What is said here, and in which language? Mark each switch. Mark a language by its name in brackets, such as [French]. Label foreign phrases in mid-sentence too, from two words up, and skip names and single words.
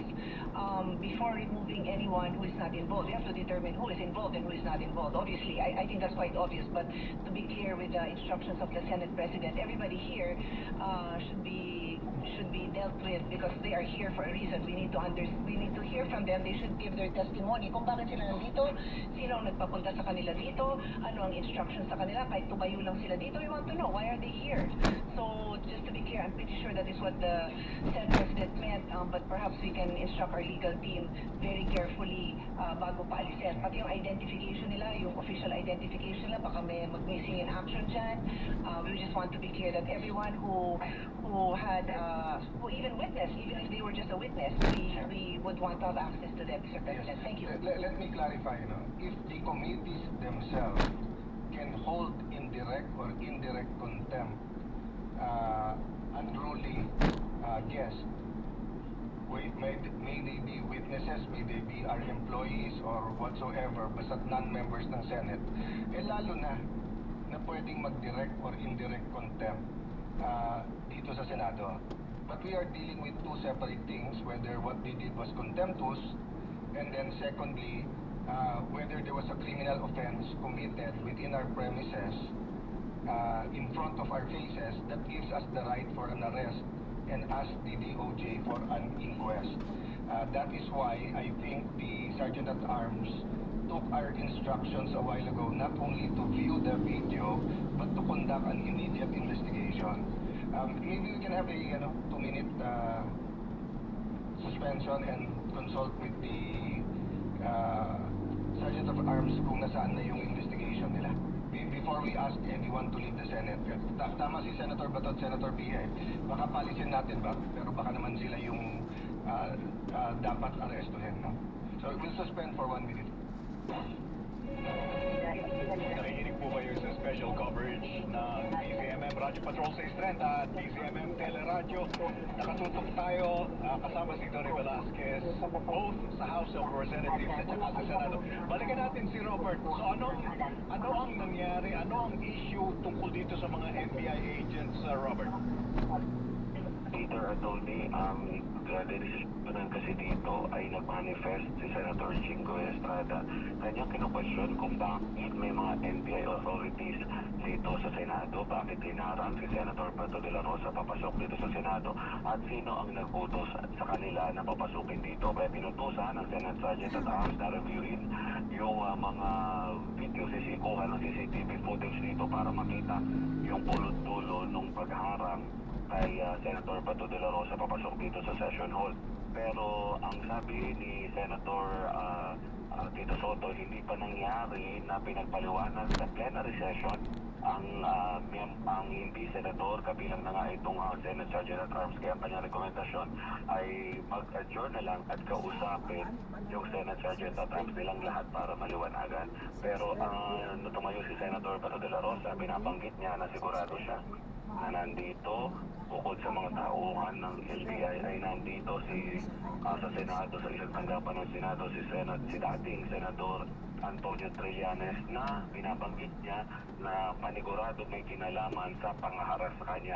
[English] Before removing anyone who is not involved, we have to determine who is involved and who is not involved. Obviously, I think that's quite obvious, but to be clear with the instructions of the Senate President, everybody here should be dealt with because they are here for a reason. We need to hear from them. They should give their testimony [Filipino] kung bakit sila nandito, sino ang nagpapunta sa kanila dito, ano ang instructions sa kanila, kahit tumayo lang sila dito, [English] we want to know why are they here. So just to be clear, I'm pretty sure that is what the Senate President meant, but perhaps we can instruct our legal team very carefully [Filipino] bago paalisin. Pati yung identification nila, yung official identification nila, baka may [English] mag-missing in action [Filipino] dyan. [English] We just want to be clear that everyone who had who even witnessed, even if they were just a witness, we would want to have access to them, Mr. President. Yes. Thank you. Let me clarify, if the committees themselves can hold in direct or indirect contempt unruly guests, may they be witnesses, may they be our employees or whatsoever, [Filipino] basta't non-members ng Senate, lalo na na pwedeng [English] mag-direct or indirect contempt [Filipino] dito sa Senado. [English] But we are dealing with two separate things, whether what they did was contemptuous, and then secondly, whether there was a criminal offense committed within our premises, in front of our faces, that gives us the right for an arrest and ask the DOJ for an inquest. That is why I think the Sergeant at Arms took our instructions a while ago not only to view the video but to conduct an immediate investigation. Maybe we can have a 2-minute suspension and consult with the Sergeant of Arms [Filipino] kung nasaan na yung investigation nila. [English] Before we ask anyone to leave the Senate. [Filipino] Tama si Senator Bato at Senator Pia. Baka palisin natin ba? Pero baka naman sila yung dapat arestuhin. No? [English] So we'll suspend for 1 minute. [Filipino] Nakikinig po kayo sa special coverage ng DZMM Radio Patrol 630 at DZMM Teleradyo. Nakatutok tayo kasama si Dory Velasquez both sa House of Representatives at saka sa Senado. Balikan natin si Robert. So ano ang nangyari? Ano ang issue tungkol dito sa mga FBI agents, Robert? Peter Atty. Decision kasi dito ay nag-manifest si Senator Jingo Estrada. Kanyang kinu-question kung bakit may mga NBI authorities dito sa Senado, bakit hinarang si Senator Bato de la Rosa papasok dito sa Senado, at sino ang nagbutos sa kanila na papasukin dito. Kaya pinutusan ng Senate Sergeant at Arms na reviewin yung mga video kuha ng CCTV footage dito para makita yung pulot-dulo nung pagharang kay Senator Bato de la Rosa papasok dito sa [English] session hall. [Filipino] Pero ang sabi ni Senator Tito Soto, hindi pa nangyari na pinagpaliwanag sa [English] plenary session [Filipino] ang hindi senador, kabilang na nga itong Senate Sergeant at Arms. Kaya ang kanyang rekomendasyon ay mag-adjourn na lang at kausapin yung Senate Sergeant at Arms nilang lahat para maliwanagan. Pero tumayo si Senator Bato de la Rosa, binabanggit niya na sigurado siya na nandito, bukod sa mga tauhan ng LTI ay nandito sa Senado, sa isang tanggapan ng Senado, si dating Senador Antonio Trillanes, na binabanggit niya na panigurado may kinalaman sa pangaharas sa kanya.